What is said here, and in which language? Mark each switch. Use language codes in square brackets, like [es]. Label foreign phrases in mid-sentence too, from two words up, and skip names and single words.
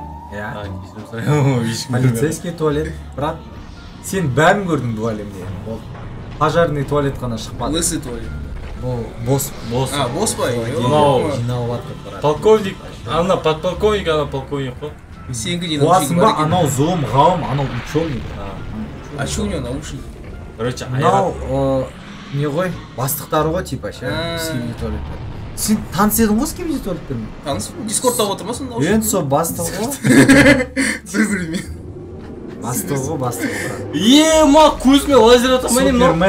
[ru] Полицейский туалет, брат. [kk] Сен бәрін көрдің бұл әлемде. [ru] Пожарный туалет [kk] қана шықпады. [ru] Лысый туалет. [kk] Бұл босс. Босс па? Жинау атты, брат. Полковник, ана подполковник, ана полковник қой. Сенгі дейін қуасың ба? Анау зұлым, ғалым, анау ученый. [ru] А что у него наушник? Короче, [kk] анау не ғой? Бастықтары ғой, типа, Skibidi туалетті. Сен таныс едің ғой Skibidi туалетпен? Таныс? Дискордта отыр ма сонда? Енді сол бастығы ғой. Бір-бірімен. Бастығы, брат. Ма, көзіме лазер атамай не мынау?